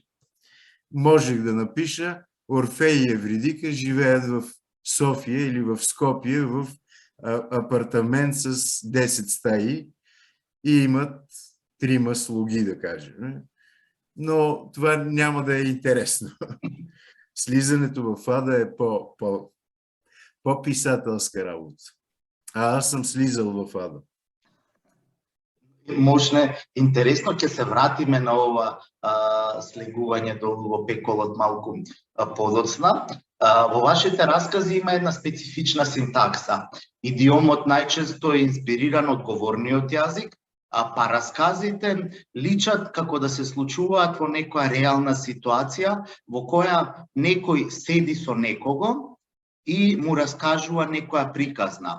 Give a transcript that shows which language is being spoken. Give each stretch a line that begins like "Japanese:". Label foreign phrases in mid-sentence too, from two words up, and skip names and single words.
Bulgarian: Можех да напиша Орфей и Евридика живеят в София или в Скопие в апартамент с 10 стаи и имат 3 слуги, да кажем. Но това няма да е интересно. Слизането в ада е по-писателска работа. А аз съм слизал в ада.
Macedonian: Можне, интересно, ќе се вратиме на ова слегување долу во пеколот малку подоцна. Во вашите раскази има една специфична синтакса. Идиомот најчесто е инспириран од говорниот јазик, а парасказите личат како да се случуваат во некоја реална ситуација во која некој седи со некого и му раскажува некоја приказна.